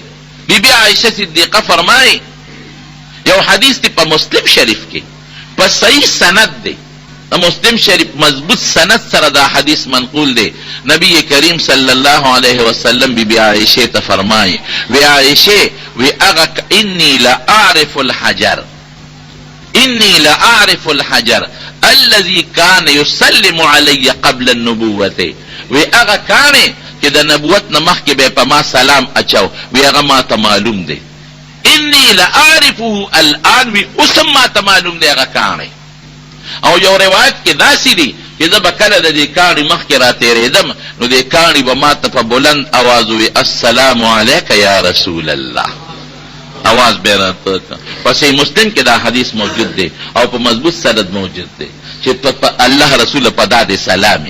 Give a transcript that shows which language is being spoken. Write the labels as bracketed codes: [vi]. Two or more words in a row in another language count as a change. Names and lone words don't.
[ps] بیبي عایشه صدیقه فرمایي، یو حدیث دی په مسلم شریف کې په صحیح سند دی، د مسلم شریف مضبوط سند سره دا حدیث منقول دی. [ar] نبی کریم صلی الله علیه وسلم [ps] بیبی عائشه ته فرمایي، وی عائشه وی اغه [ar] انی لا اعرف الحجر، انی لا اعرف الحجر الذي كان يسلم علي قبل النبوه. [ps] وی اغه کانه چې د نبوت نه مخکې به په ما سلام اچو، وی هغه ما ته معلوم دی. [ar] انی لا اعرفه الان، [ps] وی اوس ما ته معلوم دی هغه کانه. او یو روایت کې داسې دی چې زه به کله د دې کاڼي مخکې را تېرېدم نو دې کاڼي به ما ته په بلند اواز ووي [ar] السلام علیک یا رسول الله، [ps] اواز به یې راته په صحیح مسلم کې دا حدیث موجود دی او په مضبوط سند موجود دی چې په الله رسول په دا دې سلامي.